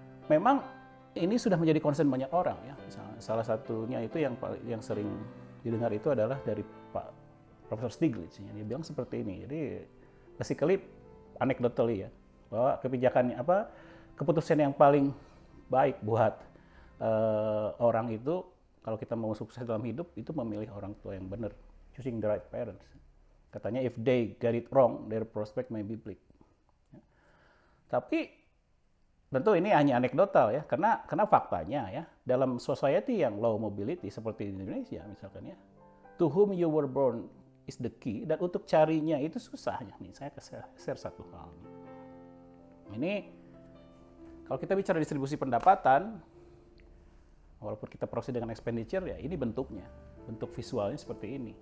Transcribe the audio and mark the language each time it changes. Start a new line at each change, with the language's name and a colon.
Indonesian: Memang ini sudah menjadi concern banyak orang ya. Misalnya, salah satunya itu yang sering didengar itu adalah dari Pak Profesor Stiglitz ya. Dia bilang seperti ini. Jadi basically anecdotally ya, bahwa keputusan yang paling baik buat orang itu kalau kita mau sukses dalam hidup itu memilih orang tua yang benar,
English: choosing the right parents.
Indonesian: Katanya
English: if they get it wrong, their prospect may be bleak.
Indonesian: Ya. Tapi tentu ini hanya anekdotal ya, karena faktanya ya dalam society yang low mobility seperti di Indonesia misalkan ya,
English: to whom you were born is the key,
Indonesian: dan untuk carinya itu susahnya. Nih saya share satu hal. Ini kalau kita bicara distribusi pendapatan, walaupun kita proses dengan expenditure ya, ini bentuknya, bentuk visualnya seperti ini.